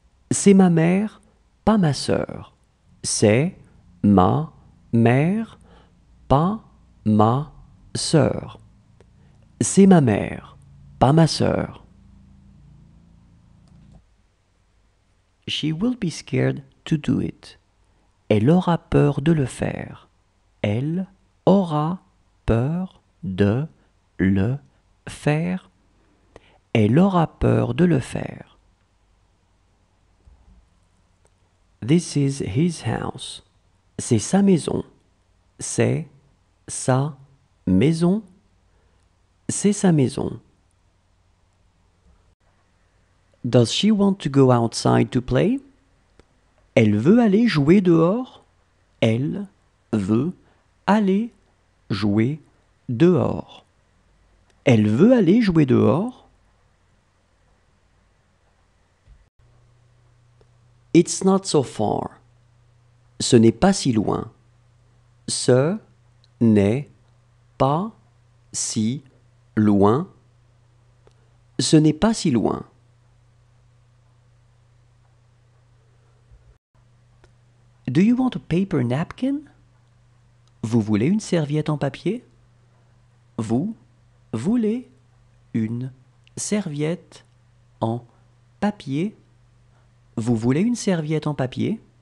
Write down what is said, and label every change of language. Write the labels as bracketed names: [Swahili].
[French] C'est ma mère, pas ma sœur. C'est ma mère, pas ma sœur. C'est ma mère, pas ma sœur. [English] She will be scared to do it. [French] Elle aura peur de le faire. Elle aura peur de le faire. Elle aura peur de le faire. [English] This is his house. [French] C'est sa maison. C'est sa maison. C'est sa maison. [English] Does she want to go outside to play? [French] Elle veut aller jouer dehors. Elle veut aller jouer dehors. Elle veut aller jouer dehors. [English] It's not so far. [French] Ce n'est pas si loin. Ce n'est pas si loin. Ce n'est pas si loin. [English] Do you want a paper napkin? [French] Vous voulez une serviette en papier? Vous voulez une serviette en papier? Vous voulez une serviette en papier?